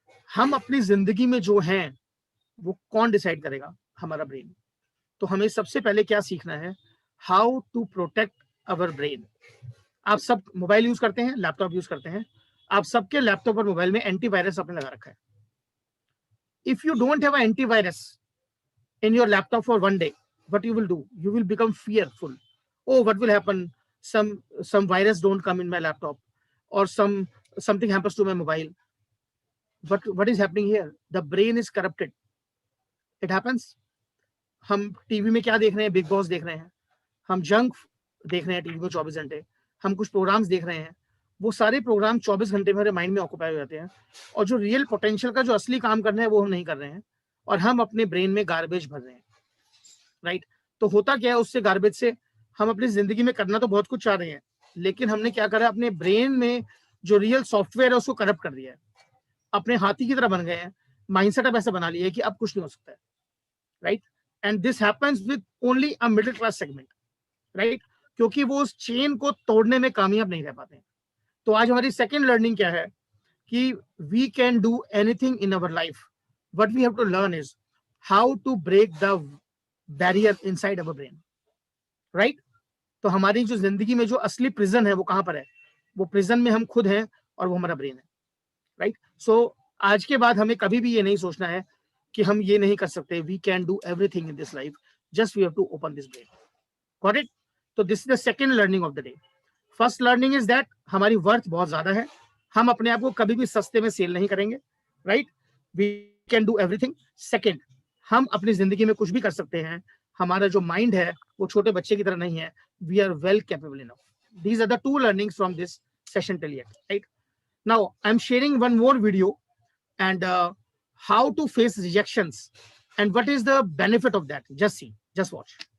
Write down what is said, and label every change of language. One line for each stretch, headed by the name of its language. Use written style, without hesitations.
Hindi: हम अपनी जिंदगी में जो हैं वो कौन डिसाइड करेगा? हमारा ब्रेन. तो हमें सबसे पहले क्या सीखना है?
English: How to protect our brain.
Hindi: आप सब मोबाइल यूज करते हैं, लैपटॉप यूज करते हैं. आप सबके लैपटॉप और मोबाइल में एंटीवायरस आपने लगा रखा है.
English: If you don't have a antivirus in your laptop for one day, what you will do? You will become fearful. Oh, what will happen? Some virus don't come in my laptop, or something happens to my mobile. But what is happening here? The brain is corrupted. It happens.
Hindi: हम TV में क्या देख रहे हैं? Big boss देख रहे हैं, हम जंक देख रहे हैं टीवी को 24 घंटे, हम कुछ प्रोग्राम्स देख रहे हैं. वो सारे प्रोग्राम 24 घंटे में हमारे माइंड में ऑक्यूपाई हो जाते हैं, और जो रियल पोटेंशियल का जो असली काम करना है वो हम नहीं कर रहे हैं, और हम अपने ब्रेन में गार्बेज भर रहे हैं, राइट? तो होता क्या है उससे गार्बेज से? हम अपनी जिंदगी में करना तो बहुत कुछ चाह रहे हैं, लेकिन हमने क्या करा? अपने ब्रेन में जो रियल सॉफ्टवेयर है उसको करप्ट कर दिया है. अपने हाथी की तरह बन गए हैं, माइंडसेट अब ऐसा बना लिया है कि अब कुछ नहीं हो सकता है, right?
English: And this happens with only a middle class segment, right?
Hindi: क्योंकि वो उस चेन को तोड़ने में कामयाब नहीं रह पाते. तो आज हमारी सेकेंड लर्निंग क्या है?
English: कि we can do anything in our life. What we have to learn is how to break the barrier inside our brain, right?
Hindi: तो हमारी जो जिंदगी में जो असली प्रिजन है वो कहां पर है? वो प्रिजन में हम खुद हैं और वो हमारा ब्रेन है, राइट? सो आज के बाद हमें कभी भी ये नहीं सोचना है कि हम ये नहीं कर सकते.
English: We can do everything in this life, just we have to open this brain. Got it?
Hindi: तो
English: This is the second learning of the day. First learning is that
Hindi: हमारी वर्थ बहुत ज्यादा है, हम अपने आप को कभी भी सस्ते में सेल नहीं करेंगे, right?
English: We can do everything.
Hindi: Second, हम अपनी जिंदगी में कुछ भी कर सकते हैं, हमारा जो माइंड है वो छोटे बच्चे की तरह नहीं है,
English: We are well capable enough. These are the two learnings from this session till yet, right? Now I'm sharing one more video and how to face rejections and what is the benefit of that. Just see, just watch.